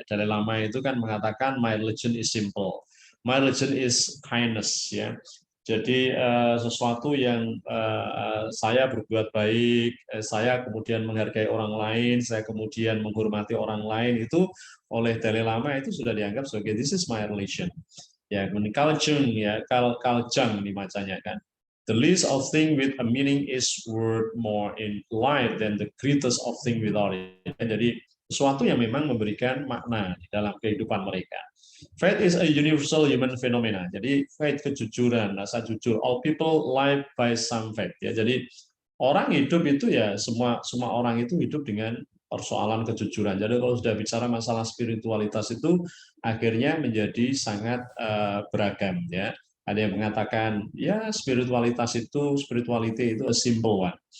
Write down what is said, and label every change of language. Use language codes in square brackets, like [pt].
[en] Dalai Lama [id] itu kan mengatakan [en] my religion is simple, my religion is kindness, ya. [id] Jadi sesuatu yang saya berbuat baik, saya kemudian menghargai orang lain, saya kemudian menghormati orang lain, itu oleh Dalai Lama itu sudah dianggap sebagai [en] this is my religion. [id] Ya, kemudian Kaljung ya, Kaljang dibacanya kan. [en] The least of thing with a meaning is worth more in life than the greatest of thing without it. [id] Jadi sesuatu yang memang memberikan makna di dalam kehidupan mereka. [en] Faith is a universal human phenomena. [id] Jadi faith, kejujuran, rasa jujur. [en] All people live by some faith. [id] Ya, jadi orang hidup itu ya semua orang itu hidup dengan persoalan kejujuran. Jadi kalau sudah bicara masalah spiritualitas itu akhirnya menjadi sangat beragam ya. Ada yang mengatakan ya spirituality itu [en] a simple one.